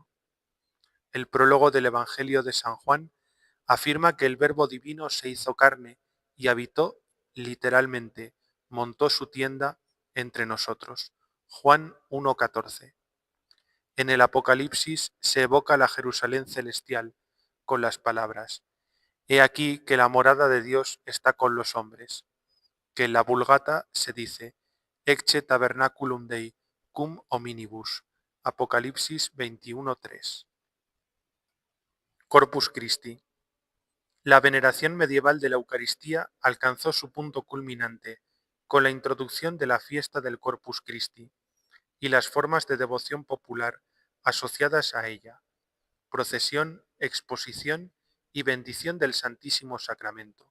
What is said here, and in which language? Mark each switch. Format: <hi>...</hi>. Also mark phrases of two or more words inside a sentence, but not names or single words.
<es>El prólogo del Evangelio de San Juan afirma que el Verbo Divino se hizo carne y habitó, literalmente, montó su tienda entre nosotros. Juan 1,14. En el Apocalipsis se evoca la Jerusalén celestial con las palabras: He aquí que la morada de Dios está con los hombres, que en la Vulgata se dice:</es> <la>Ecce tabernaculum Dei, cum hominibus.</la> <es>Apocalipsis 21:3. Corpus Christi. La veneración medieval de la Eucaristía alcanzó su punto culminante con la introducción de la fiesta del Corpus Christi y las formas de devoción popular asociadas a ella: procesión, exposición y bendición del Santísimo Sacramento.</es>